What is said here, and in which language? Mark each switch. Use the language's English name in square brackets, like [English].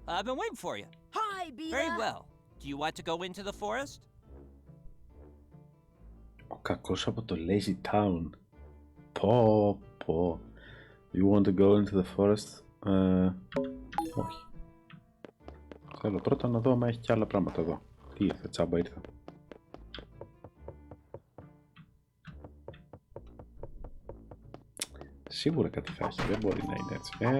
[English] I've been waiting for you. Hi, Bea. Very well. Do you want to go into the forest? [Greek] Ο κακός από το Lazy Town. Πω, πω. [English] You want to go into the forest? [Greek] Όχι. Θέλω πρώτα να δω αν έχει και άλλα πράγματα εδώ. Τι ήρθε, τσάμπα ήρθα. Σίγουρα κάτι θα έχει, δεν μπορεί να είναι έτσι.